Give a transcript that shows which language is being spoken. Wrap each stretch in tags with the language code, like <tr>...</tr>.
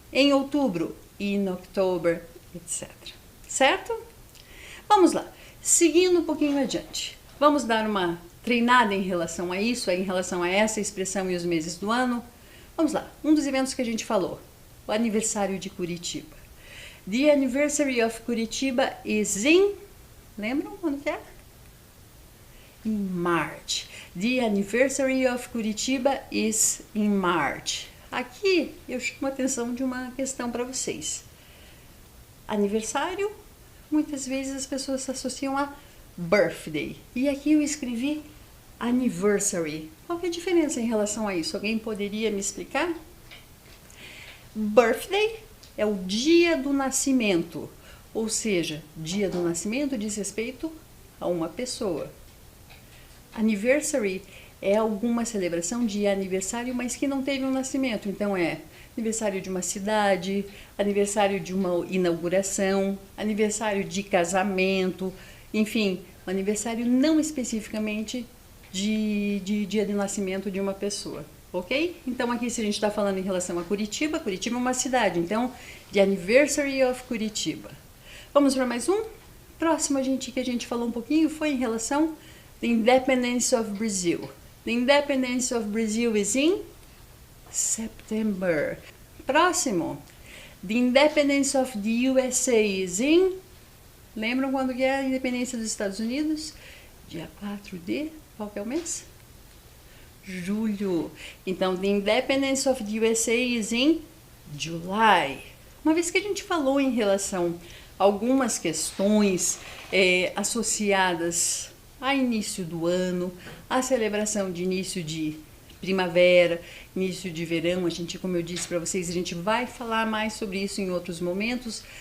<pt>Em outubro,</pt> <en>in October,</en> <pt>etc. Certo? Vamos lá. Seguindo um pouquinho adiante. Vamos dar uma treinada em relação a isso, em relação a essa expressão e os meses do ano. Vamos lá. Um dos eventos que a gente falou, o aniversário de Curitiba.</pt> <en>The anniversary of Curitiba is in...</en> <pt>Lembram quando que é?</pt> <en>In March. The anniversary of Curitiba is in March.</en> <pt>Aqui eu chamo a atenção de uma questão para vocês. Aniversário, muitas vezes as pessoas associam a birthday. E aqui eu escrevi anniversary. Qual que é a diferença em relação a isso? Alguém poderia me explicar? Birthday é o dia do nascimento, ou seja, dia do nascimento diz respeito a uma pessoa. Anniversary é alguma celebração de aniversário, mas que não teve um nascimento. Então é aniversário de uma cidade, aniversário de uma inauguração, aniversário de casamento, enfim, um aniversário não especificamente de dia de nascimento de uma pessoa, ok? Então aqui se a gente está falando em relação a Curitiba, Curitiba é uma cidade, então</pt> <en>the anniversary of Curitiba.</en> <pt>Vamos para mais um? Próximo que a gente falou um pouquinho foi em relação</pt> <en>the independence of Brazil. The independence of Brazil is in September.</en> <pt>Próximo,</pt> <en>the independence of the USA is in...</en> <pt>Lembram quando que é a independência dos Estados Unidos? Dia 4 de... Qual que é o mês? Julho. Então,</pt> <en>the independence of the USA is in July.</en> <pt>Uma vez que a gente falou em relação a algumas questões associadas a início do ano, a celebração de início de primavera, início de verão, a gente, como eu disse para vocês, a gente vai falar mais sobre isso em outros momentos.</pt>